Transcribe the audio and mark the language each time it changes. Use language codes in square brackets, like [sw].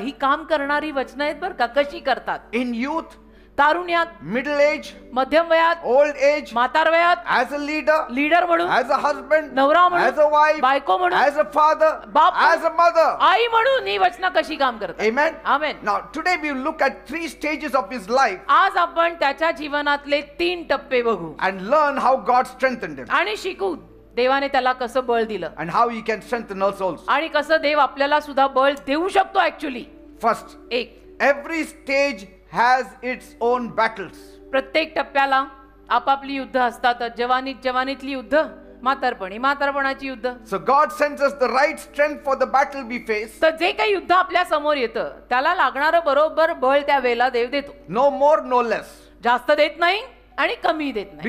[mr] ही काम करणारी वचनं आहेत बरं का. कशी करतात. [en] In youth, [mr] तारुण्यात, [en] middle age, [mr] मध्यम वयात, [en] old age, [mr] म्हातार वयात, [en] as a leader, [mr] लीडर म्हणून, [en] as a husband, [mr] नवरा म्हणून, [en] as a wife, [mr] बायको म्हणून, [en] as a father, [mr] बाप [en] as a mother. [mr] आई म्हणून ही वचनं कशी काम करतात. [en] Amen. [mr] Amen. [en] Now today we will look at 3 stages of his life [mr] आज आपण त्याच्या जीवनातले 3 टप्पे बघू [en] and learn how God strengthened him [mr] आणि शिकू देवाने त्याला कसं बळ दिलं [en] and how he can strengthen us also. [mr] आणि कसं देव आपल्याला सुद्धा बळ देऊ शकतो. [en] actually First, [mr] एक, [en] every stage has its own battles. [mr] प्रत्येक टप्प्याला आपापली युद्ध असतात. जवानीतली युद्ध, म्हातारपणाची युद्ध. [en] So God sends us the right strength for the battle we face. [mr] तर जे काही युद्ध आपल्या समोर येतं त्याला लागणारं बरोबर बळ त्या वेळेला देव देतो. [en] No more, no less. [mr] जास्त देत नाही आणि कमी देत नाही.